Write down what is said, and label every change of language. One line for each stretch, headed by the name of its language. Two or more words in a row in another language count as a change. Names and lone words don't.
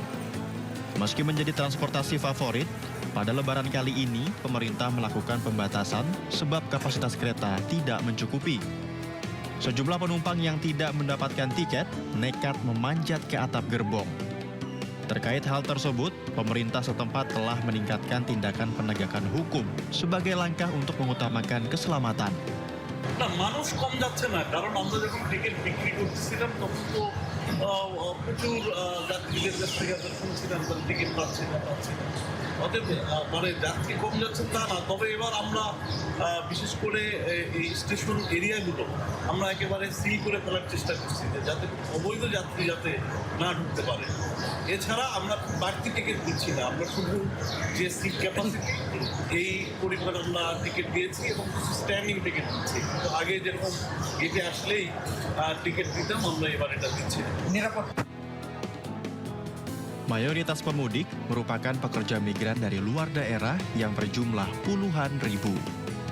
Indonesian: Meski menjadi transportasi favorit, pada lebaran kali ini pemerintah melakukan pembatasan sebab kapasitas kereta tidak mencukupi. Sejumlah penumpang yang tidak mendapatkan tiket nekat memanjat ke atap gerbong. Terkait hal tersebut, pemerintah setempat telah meningkatkan tindakan penegakan hukum sebagai langkah untuk mengutamakan keselamatan.
Bangla: না মানুষ কম যাচ্ছে না, কারণ আমরা যখন টিকিট বিক্রি করতেছিলাম তখন তো প্রচুর যাত্রীদের কাছ থেকে আমরা শুনছিলাম টিকিট পাচ্ছি না। অতএব মানে যাত্রী কম যাচ্ছে তা না, তবে এবার আমরা বিশেষ করে এই স্টেশন এরিয়াগুলো আমরা একেবারে সিল করে ফেলার চেষ্টা করছি, যাতে অবৈধ যাত্রী যাতে না ঢুকতে পারে। এছাড়া আমরা বাড়তি টিকিট দিচ্ছি না, আমরা শুধু যে সিট ক্যাপাসিটি এই পরিমাণ আমরা টিকিট দিয়েছি এবং কিছু স্ট্যান্ডিং টিকিট দিচ্ছি। তো আগে যেরকম গেটে আসলেই টিকিট দিতাম, আমরা এবার এটা দিচ্ছি।
Indonesian: Mayoritas pemudik merupakan pekerja migran dari luar daerah yang berjumlah puluhan ribu.